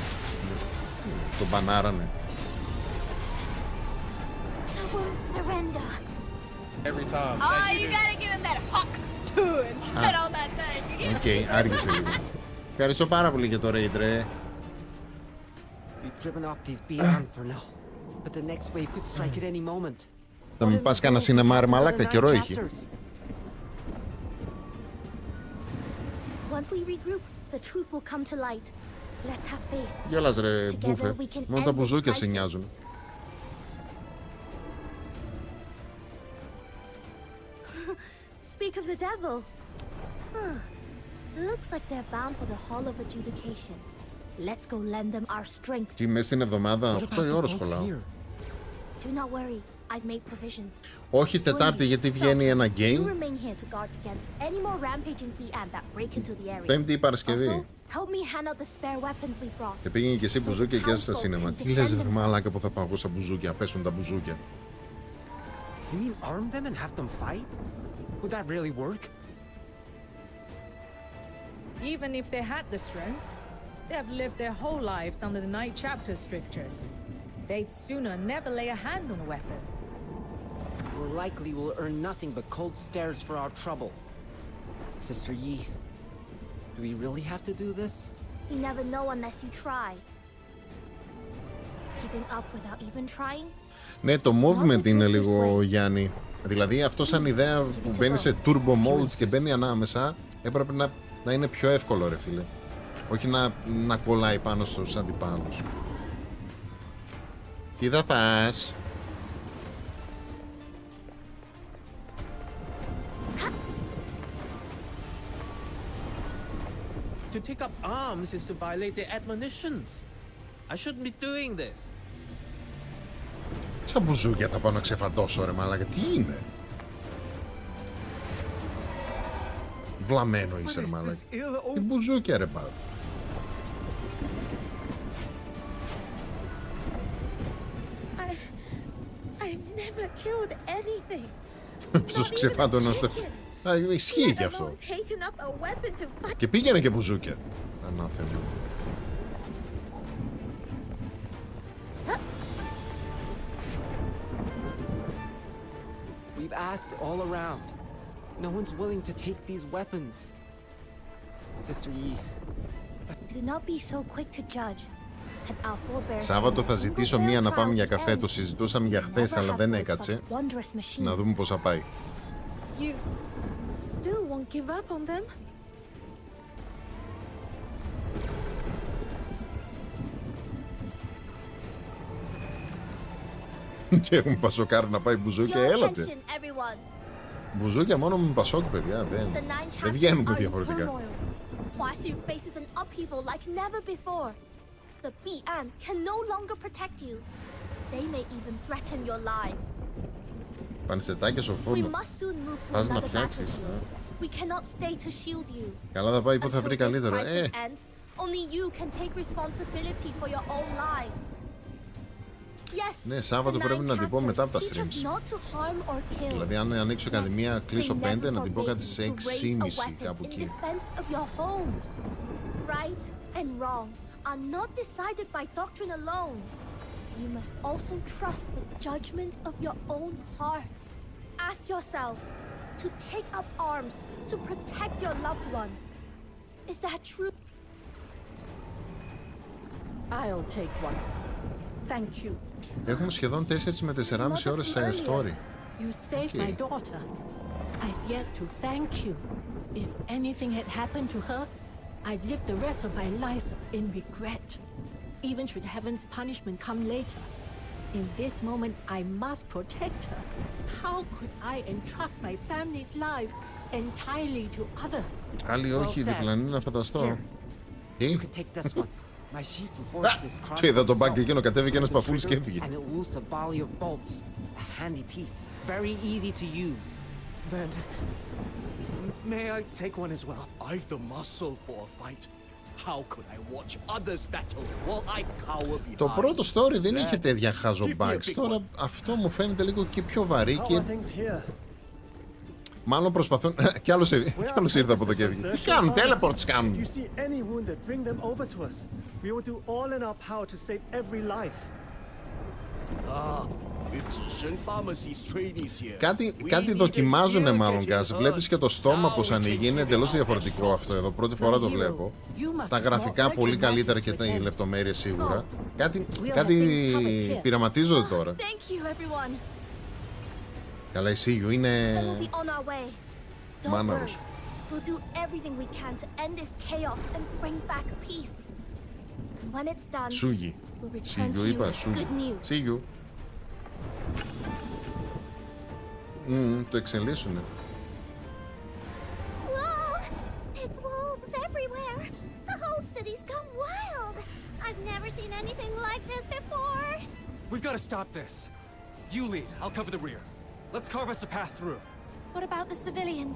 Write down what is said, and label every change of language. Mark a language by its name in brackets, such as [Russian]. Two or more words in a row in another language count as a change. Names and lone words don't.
[Greek] Το μπανάρανε. Οκ, άργησε λίγο. Ευχαριστώ πάρα πολύ για το raid ρε. Θα μην πας κανένα σινεμά ρε μαλάκα, καιρό έχει. [English] Once we regroup, the truth will come to light. Let's have faith. [Greek] Γελάς ρε μπούφε. Μόνο τα μπουζούκια σε νοιάζουν. [English] Speak of the devil. Looks like they're bound for the Hall of Adjudication. Let's go lend them our strength. [Greek] Τι μες στην εβδομάδα, 8 η ώρα σχολάω. [English] Do not worry, I've made provisions. [Greek] Όχι Τετάρτη γιατί βγαίνει ένα [English] You [Greek] game. [English] remain here to guard against any more rampaging VN that break into the area. [Greek] Πέμπτη ή Παρασκευή. [English] Also, help me hand out the spare weapons we brought. [Greek] Και πήγαινε και εσύ μπουζούκια και στα σίνεμα. Τι λες ρε μαλάκα που θα πάω εγώ στα μπουζούκια, πέσουν τα μπουζούκια. [English] You mean arm them and have them fight? Would that really work? Even if they had the strength, they have lived their whole lives under the Night Chapter strictures. They'd sooner never lay a hand on a weapon. We're likely will earn nothing but cold stares for our trouble. Sister Yi, do we really have to do this? You never know unless you try. Giving up without even trying? [Greek] Ναι, το movement είναι λίγο Γιάννη. Δηλαδή αυτό σαν ιδέα που μπαίνει σε [English] turbo mode [Greek] και μπαίνει ανάμεσα έπρεπε να είναι πιο εύκολο ρε φίλε. Όχι να κολλάει πάνω στους αντιπάλους. Τι θα θες? [English] To take up arms is to violate their admonitions. I shouldn't be doing this. [Greek] Σαν μπουζούκια θα πάω να ξεφαντώσω ρε μαλάκα. Τι είναι? Βλαμμένο είσαι ρε μαλάκα. Τι μπουζούκια ρε πάω. [English] I've never killed anything. [Greek] Ποιος ξεφάντωνε αυτό? Ισχύει και αυτό. Και πήγαινε και μπουζούκια. Ανάθεμα. [English] We've asked all around. No one's willing to take these weapons. Sister Yi. Do not be so quick to judge. [Greek] Σάββατο θα ζητήσω μία να πάμε για καφέ. Το συζητούσαμε για χθες αλλά δεν έκατσε. Να δούμε πώς θα πάει. [English] You still won't give up on them? [Greek] Και έχουμε πασοκάρι να πάει μπουζούκια, έλατε. Μπουζούκια μόνο με πασόκ, παιδιά, δεν βγαίνουμε διαφορετικά. [English] The BN can no longer protect you. They may even threaten your lives. [Greek] Πανσετάκια στο φούρνο. Πας να φτιάξεις. [English] We cannot stay to shield you. [Greek] Καλά θα πάει που θα βρει καλύτερο. [English] Only you can take responsibility for your own lives. [Greek] Ναι, Σάββατο πρέπει να την πω μετά από τα streams. Δηλαδή αν ανοίξω ακαδημία, κλείσω 5, να την πω κάτι σε 6,5 κάπου εκεί. [English] Right and wrong are not decided by doctrine alone. You must also trust the judgment of your own hearts. Ask yourselves to take up arms to protect your loved ones. Is that true? I'll take one. Thank you. [Greek] Έχουμε σχεδόν 4 με 4,5 ώρες σε story. [English] You saved my daughter. I've yet to thank you. If anything had happened to her, I'd live the rest of my life in regret. Even should heaven's punishment come later. In this moment, I must protect her. How could I entrust my family's lives entirely to others? [Greek] Άλλοι όχι, διπλανή να φανταστώ. Τι? Και είδα τον μπάγκ εκείνο, κατέβηκε ένας παφούλης και έφυγε. [English] Then, may I take one as well? I've the muscle for a fight. How could I watch others battle while I cower behind? [Greek] Το πρώτο story δεν είχε τέτοια χάζο bugs. Τώρα αυτό μου φαίνεται λίγο και πιο βαρύ και... Μάλλον προσπαθούν... Κι άλλος ήρθε από εδώ και έφυγε. Τι κάνουν, teleports κάνουν. Κάτι δοκιμάζουνε μάλλον Γκάς. Βλέπεις και το στόμα πως ανοίγει. Είναι εντελώς διαφορετικό αυτό εδώ. Πρώτη φορά το βλέπω. Τα γραφικά πολύ καλύτερα και οι λεπτομέρειες σίγουρα. Κάτι πειραματίζονται τώρα. Καλά η Σίγιου είναι... Μάναρος. [English] We'll do everything we can to end this chaos and bring back peace. And when it's done, Sugi. we'll return to you [Greek] είπα, [English] with Sugi. good news. See you. [Greek] Το εξελίσσουνε. [English] Whoa! Big wolves everywhere! The whole city's gone wild! I've never seen anything like this before! We've got to stop this. You lead, I'll cover the rear. Let's carve us a path through. What about the civilians?